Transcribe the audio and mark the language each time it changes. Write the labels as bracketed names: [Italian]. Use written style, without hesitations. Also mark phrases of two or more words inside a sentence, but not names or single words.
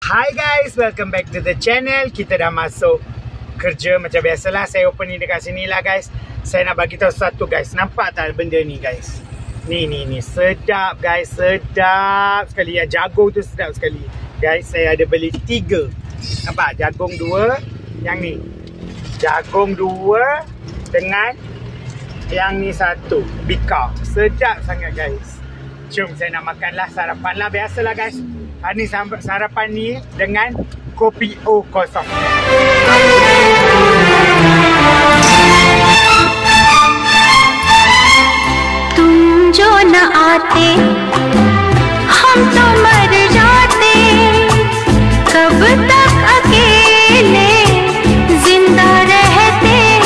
[English] Hi guys, welcome back to the channel. [Malay] Kita dah masuk kerja macam biasalah. Saya opening dekat sini lah guys. Saya nak bagi tahu satu guys. Nampak tak benda ni guys? Ni sedap guys, sedap sekali ya. Jagung tu sedap sekali. Guys, saya ada beli 3. Nampak? Jagung 2, yang ni. Jagung 2 dengan yang ni 1. Bika. Sedap sangat guys. Jom saya nak makanlah, sarapan lah biasalah guys. Hari ni sarapan ni dengan kopi O kosong. [Hindi] तुम जो न आते हम तो मर जाते, कब तक अकेले जिंदा रहते।